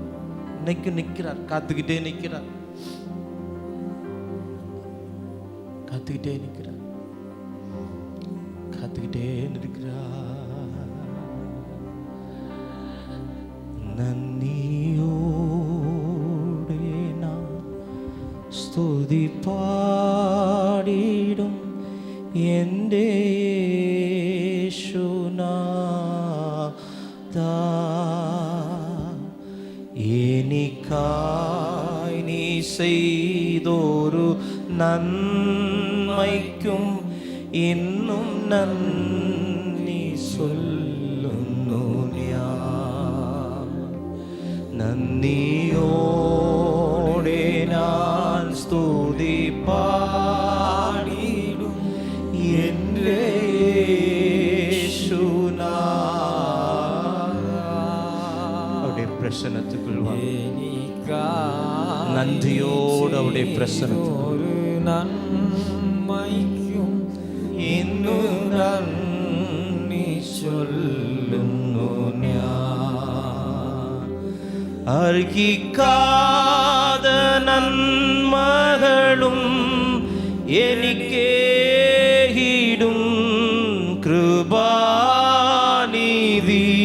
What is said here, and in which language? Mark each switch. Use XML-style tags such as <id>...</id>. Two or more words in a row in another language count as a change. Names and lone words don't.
<ta>இன்னைக்கும் நிற்கிறார், காத்துக்கிட்டே நிற்கிறார், காத்துக்கிட்டே நிற்கிறார், காத்துக்கிட்டே நிற்கிறார்.</ta> <ml>നന്ദിയോടെ ഞാൻ സ്തുതി പാടിടും എന്റെ യേശുനാഥാ, എനിക്കായി നീ ചെയ്തൊരു നന്മയ്ക്കും ഇന്നും നന്ദി ചൊല്ലുന്നു ഞാൻ. നന്ദിയോടെ ഞാൻ സ്തുതി പാടിടും എൻ്റെ യേശുനാഥാ.</ml> <ta>அவருடைய பிரசன்னத்துக்குள் வா, நன்றியோடு அவருடைய பிரசன்னத்துக்குள்.</ta> <ml>നന്മയ്ക്കും ഇന്നു നന്ദി ചൊല്ലുന്നു ഞാൻ. അർഹിക്കാത നന്മകളും എനിക്കേകിടും കൃപാനിധി.</ml>